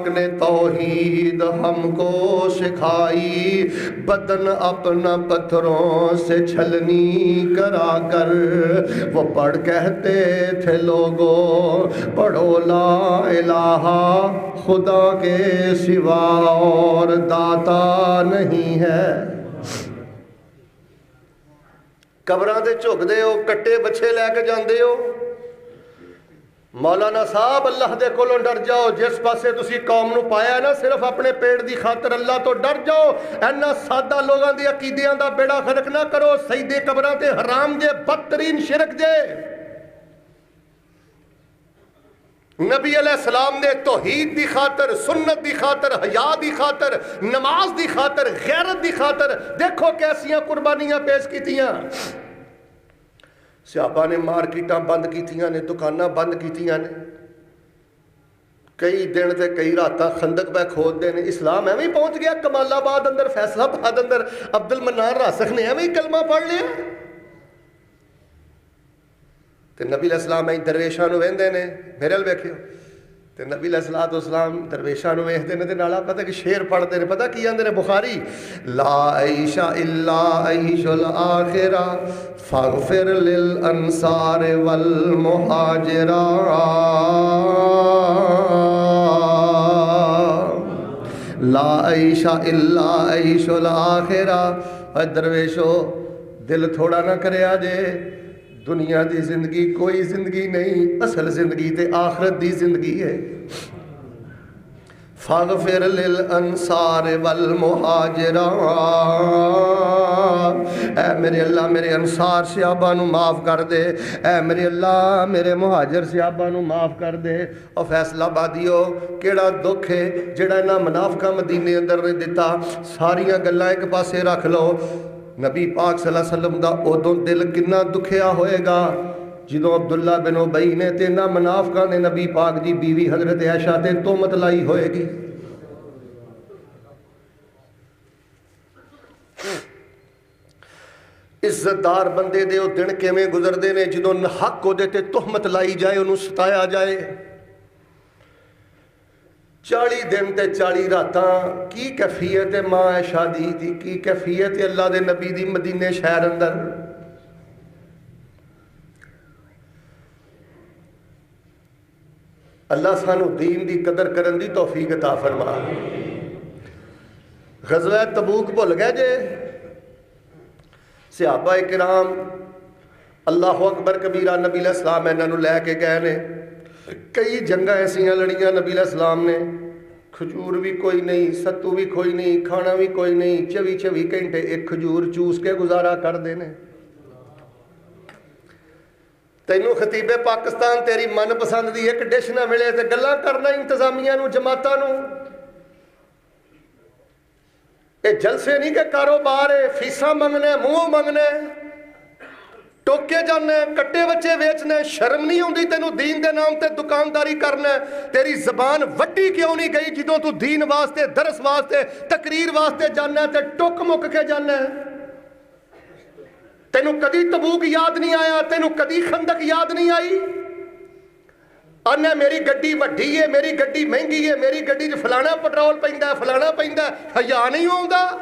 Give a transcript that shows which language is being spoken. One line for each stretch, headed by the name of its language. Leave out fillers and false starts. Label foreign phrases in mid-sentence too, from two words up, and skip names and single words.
Urdu: نے توحید ہم کو سکھائی، بدن اپنا پتھروں سے چھلنی کرا کر وہ پڑھ کہتے تھے لوگوں پڑھو
Arabic: لا الہ
Urdu: خدا کے سوا اور داتا نہیں ہے۔
Punjabi: قبراں تے جھک دے ہو، کٹے بچے لے کے جاندے ہو۔ مولانا صاحب اللہ دے کولوں ڈر جاؤ، جس پاسے تسی قوم نو پایا ہے نا صرف اپنے پیٹ دی خاطر، اللہ تو ڈر جاؤ۔ اینا سادہ لوگاں دی عقیدیاں دا بیڑا غرق نہ کرو، سجدے قبراں تے حرام جے، بدترین شرک جے۔ نبی
Arabic: علیہ السلام
Punjabi: نے توحید دی خاطر، سنت دی خاطر، حیا دی خاطر، نماز دی خاطر، غیرت دی خاطر دیکھو کیسیاں قربانیاں پیش کیتیاں۔ صحابہ نے مارکیٹاں بند کیتیاں نے، دکاناں بند کیتیاں نے، کئی دن تے کئی راتاں خندق پہ کھود دے نے۔ اسلام ایویں پہنچ گیا کمال آباد اندر، فیصلہ آباد اندر عبد المنان راسخ نے ایویں کلمہ پڑھ لیا۔ تے نبی
Arabic: علیہ السلام
Punjabi: این درویشاں نو ویندے نے، میرے ال ویکھیو، تے نبی
Arabic: علیہ السلام
Punjabi: درویشاں نو ویکھدے نے تے نال پتہ کہ شعر پڑھدے نے، پتہ کی آندے نے بخاری،
Arabic: لا عیش الا عیش الاخرہ فاغفر للانصار والمہاجرہ، لا عیش الا عیش الاخرہ۔
Punjabi: اے درویشو دل تھوڑا نہ کریا جے، دنیا دی زندگی کوئی زندگی نہیں، اصل زندگی تے آخرت دی زندگی ہے۔
Arabic: فاغفر للانصار والمہاجرین،
Punjabi: اے میرے اللہ میرے انصار صحابہ نو معاف کر دے، اے میرے اللہ میرے مہاجر صحابہ نو معاف کر دے۔ اور فیصلہ آبادیو کیڑا دکھ ہے جڑا انہاں منافقاں مدینے اندر نے دتا، ساریاں گلاں ایک پاسے رکھ لو، نبی پاک
Arabic: صلی اللہ علیہ وسلم
Punjabi: دا ادوں دل کنا دکھیا ہوئے گا جدوں عبداللہ بن ابی نے تے نہ منافقاں نے نبی پاک دی بیوی حضرت عائشہ تے تہمت لائی ہوئے گی۔ عزت دار بندے دے او دن کیویں گزردے نے جدوں حق او دے تے تہمت لائی جائے، انہوں ستایا جائے۔ 40 دن تے 40 راتاں کی کیفیت ماں عائشہ دی تھی، کی کیفیت اللہ دے نبی دی مدینے شہر اندر۔ اللہ سانو دین دی قدر کرن دی توفیق عطا فرما۔ غزوہ تبوک بھول گئے جے، صحابہ کرام
Arabic: اللہ اکبر کبیرہ
Punjabi: نبی
Arabic: علیہ السلام
Punjabi: انہاں نوں لے کے گئے نے، کئی جنگاں ایسیاں لڑیاں نبی
Arabic: علیہ السلام
Punjabi: نے، کھجور بھی کوئی نہیں، ستو بھی کوئی نہیں، کھانا بھی کوئی نہیں، 24 گھنٹے ایک کھجور چوس کے گزارا کر دینے۔ تینوں خطیب پاکستان تیری من پسند دی ایک ڈش نہ ملے تے گلاں کرنا انتظامیہ نو جماعتاں نو۔ اے جلسے نہیں کہ کاروبار ہے، فیساں منگنے منہ منگنے ٹوکے جانے کٹے بچے بیچنے، شرم نہیں ہوندی تینوں دین دے نام تے دکانداری کرنا؟ تیری زبان وڈی کیوں نہیں گئی جدوں تو دین واسطے درس واسطے تقریر واسطے جانا تے ٹک مک کے جانا؟ تینوں کدی تبوک یاد نہیں آیا؟ تینوں کدی خندق یاد نہیں آئی؟ آنا میری گڈی وڈی ہے، میری گڈی مہنگی ہے، میری گڈی فلانا پٹرول پیندا ہے، فلانا پیندا ہے، حیا نہیں ہوندا؟